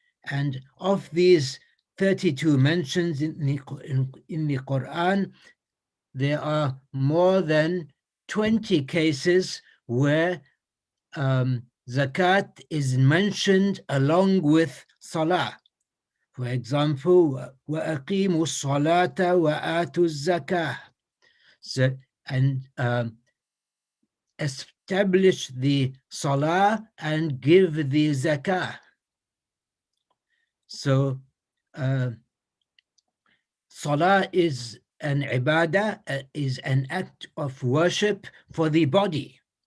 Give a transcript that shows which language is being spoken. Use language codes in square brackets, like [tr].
[en] And of these 32 mentions in the Quran, there are more than 20 cases where zakat is mentioned along with salah. For example, [ar] وَأَقِيمُوا الصَّلَاةَ وَآتُوا الزَّكَاةَ. [en] So, and establish the salah and give the zakah. So salah is an ibadah, is an act of worship for the body.